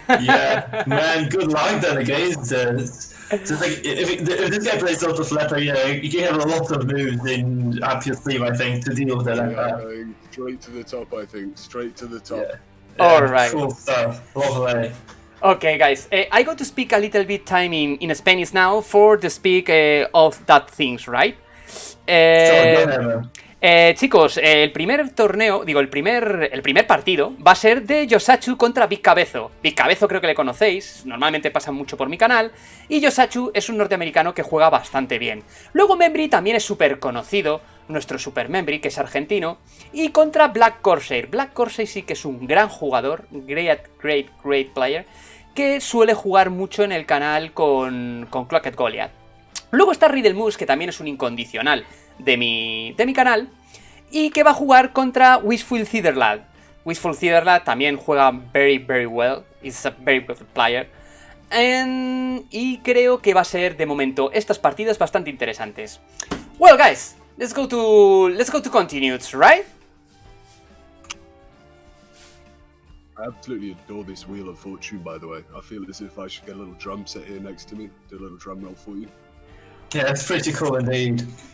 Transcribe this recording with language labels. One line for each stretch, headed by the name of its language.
English: Yeah, man, good luck then against so like, if this guy plays sort of leper, you can have a lot of moves up your sleeve, I think, to deal with the leper. Going straight to the top, I think. Straight to the top. Yeah, alright. Cool stuff. Lovely. Okay, guys, I got to speak a little bit time in Spanish now for the speak of that things, right? Sure, go ahead, man.
Spanish: Chicos, el primer torneo, digo, el primer partido va a ser de Yosachu contra Big Cabezo. Big Cabezo creo que le conocéis, normalmente pasa mucho por mi canal, y Yosachu es un norteamericano que juega bastante bien. Luego Membri también es súper conocido, nuestro Super Membri, que es argentino, y contra Black Corsair. Black Corsair sí que es un gran jugador,
English: great player,
Spanish: que suele jugar mucho en el canal con Clocked Goliath. Luego está Riddle Moose, que también es un incondicional de mi canal, y que va a jugar contra Wishful Citherlad. Wishful Citherlad también juega
English: very well, is a very good player,
Spanish: y creo que va a ser de momento estas partidas bastante interesantes.
English: Well guys, let's go to continues, right? I absolutely adore this Wheel of Fortune, by the way. I feel as if I should get a little drum set here next to me, do a little drum roll for you. Yeah, it's pretty cool indeed.